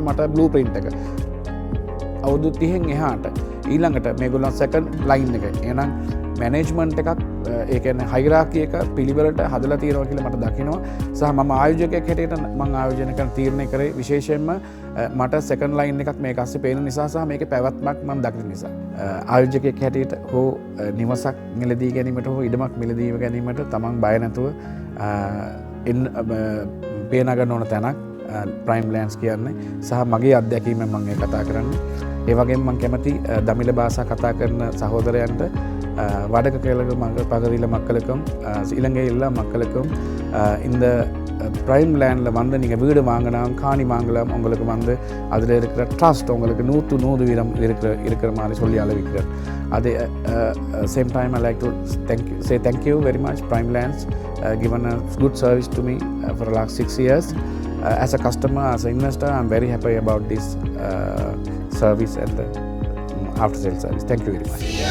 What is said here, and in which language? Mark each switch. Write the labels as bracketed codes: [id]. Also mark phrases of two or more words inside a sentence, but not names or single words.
[si] සහ මට [en] blue print [si] එක අවුරුදු 30න් එහාට ඊළඟට මේගොල්ලන් [en] second line [si] එක එහෙනම් මැනේජ්මන්ට් එකක් ඒ කියන්නේ හයිරාකි එක පිළිවෙලට හදලා තියෙනවා කියලා මට දකිනවා සහ මම ආයෝජකයෙක් හැටියට මම ආයෝජනය කරන තීරණය කරේ විශේෂයෙන්ම මට [en] second line [si] එකක් මේක අස්සේ පේන නිසා සහ මේකේ පැවැත්මක් මම දකින නිසා ආයෝජකයෙක් හැටියට හෝ නිවසක් මිලදී ගැනීමට හෝ ඉඩමක් මිලදී ගැනීමට තමන් බය නැතුව පේනගන්න ඕන තැනක් ප්‍රයිම් ලෑන්ඩ්ස් කියන්නේ සහ මගේ අත්දැකීමෙන් මම මේ කතා කරන්නේ ඒ වගේම මම කැමති දමිළ භාෂා කතා කරන සහෝදරයන්ට [ta] வடக்கு கிழக்கு பகுதியில் மக்களுக்கும் இலங்கை எல்லா மக்களுக்கும் இந்த ப்ரைம் லேண்டில் வந்து நீங்கள் வீடு வாங்கலாம் காணி வாங்கலாம் உங்களுக்கு வந்து அதில் இருக்கிற ட்ரஸ்ட் உங்களுக்கு 100% இருக்கிற மாதிரி சொல்லி அளவிக்கிறார் அதே [en] same time I like to thank you very much Prime Lands given a good service to me for the last 6 years as a customer, as an investor. I'm very happy about this service and the after sale service. Thank you very much.